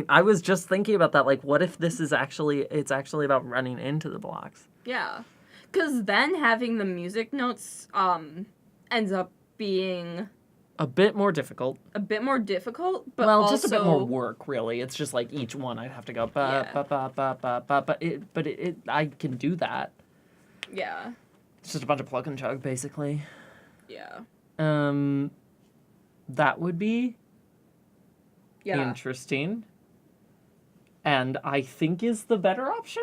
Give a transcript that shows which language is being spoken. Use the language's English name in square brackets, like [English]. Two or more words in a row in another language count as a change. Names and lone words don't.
[English] I was just thinking about that. Like, what if this is it's actually about running into the blocks? Yeah. Because then having the music notes ends up being A bit more difficult. a bit more difficult, but Well, also... just a bit more work, really. It's just like each one I'd have to go ba Yeah. ba ba ba ba ba. But I can do that. Yeah. It's just a bunch of plug and chug, basically. Yeah. That would be Yeah. interesting. And I think is the better option.